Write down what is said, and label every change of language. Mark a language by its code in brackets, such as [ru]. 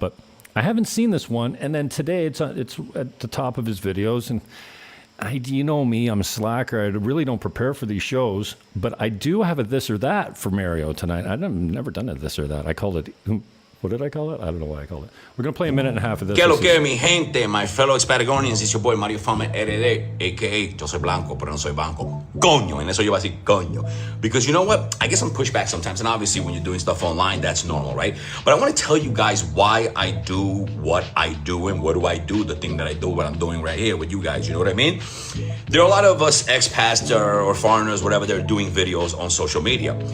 [en] But I haven't seen this one. And then today it's at the top of his videos. And you know me, I'm a slacker. I really don't prepare for these shows. But I do have a this or that for Mario tonight. I've never done a this or that. I called it... What did I call it? I don't know why I called it. We're going to play a minute and a half of this. [es] Que lo que mi gente, [en] my fellow Expat-Ligonians, it's your boy Mario Fama RD, a.k.a. [es] Jose Blanco, pero no soy banco. Coño, en eso yo voy a decir coño. [en] Because you know what? I get some pushback sometimes, and obviously when you're doing stuff online, that's normal, right? But I want to tell you guys why I do what I do and what do I do, the thing that I do, what I'm doing right here with you guys, you know what I mean? There are a lot of us expats or foreigners, whatever, they're doing videos on social media.